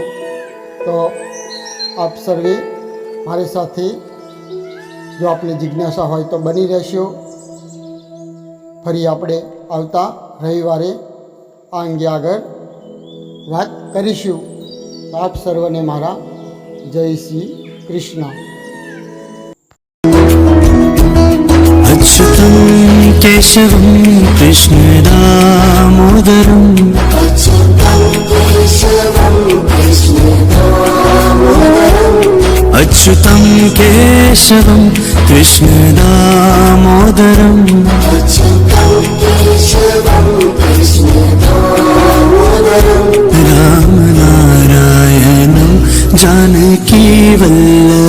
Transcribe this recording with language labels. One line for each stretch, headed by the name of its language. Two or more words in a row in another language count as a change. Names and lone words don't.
Gujarati: તો આપ સર્વે મારી સાથે, જો આપને જિજ્ઞાસા હોય તો બની રહેશો. ફરી આપણે આવતા રવિવારે આ અંગે આગળ વાત કરીશું. તો આપ સર્વને મારા જય શ્રી કૃષ્ણ.
Sanskrit: अच्युतं केशवं कृष्णदामोदरम् अच्युतं केशवं कृष्णदामोदरम् रामनारायणं जानकीवल्लभम्